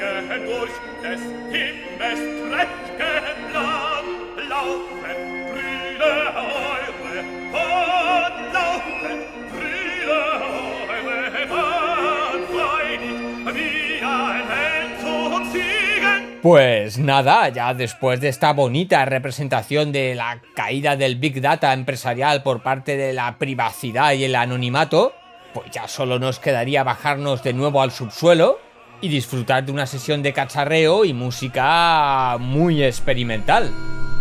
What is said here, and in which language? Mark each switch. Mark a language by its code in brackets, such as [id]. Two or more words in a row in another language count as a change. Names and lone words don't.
[de] durch des Himmels prächt'gen Land laufend brülle eure Bahn, laufend brülle eure Bahn, freilich wie ein Held zum Siegen. [es] Pues nada, ya después de esta bonita representación de la caída del [en] Big Data [es] empresarial por parte de la privacidad y el anonimato, pues ya solo nos quedaría bajarnos de nuevo al subsuelo y disfrutar de una sesión de cacharreo y música muy experimental.